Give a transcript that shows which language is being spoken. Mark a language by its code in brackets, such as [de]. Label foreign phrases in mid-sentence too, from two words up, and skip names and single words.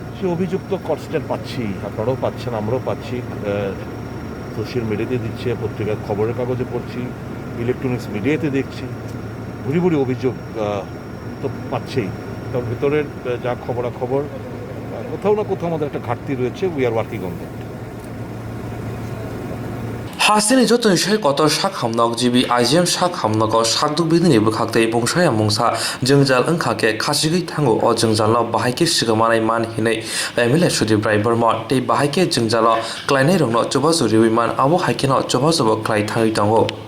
[bn] সে অভিযোগ তো কনস্ট্যান্ট পাচ্ছি আপনারাও পাচ্ছেন আমরাও পাচ্ছি [en] social media [bn] দিচ্ছে পত্রিকার খবরের কাগজে পড়ছি [en] electronics media [bn] দেখছি ভুরি অভিযোগ তো পাচ্ছেই তার ভিতরের যা খবরাখবর কোথাও না কোথাও আমাদের একটা ঘাটতি রয়েছে [en] we are working on that [trp] Hasini joto shai kotor shak hamnok jibi IGM shak hamnoko shakduk bidini bukhaktei bongshaya mongsa jengjal ongkhake khasigi thango o jengjalo bahaike sigamanai man hinai MLA Sudip Rai Bormon tei bahaike jengjalo klainai rongno chobasu riwiman abo haikeno chobasu klai thangi tongo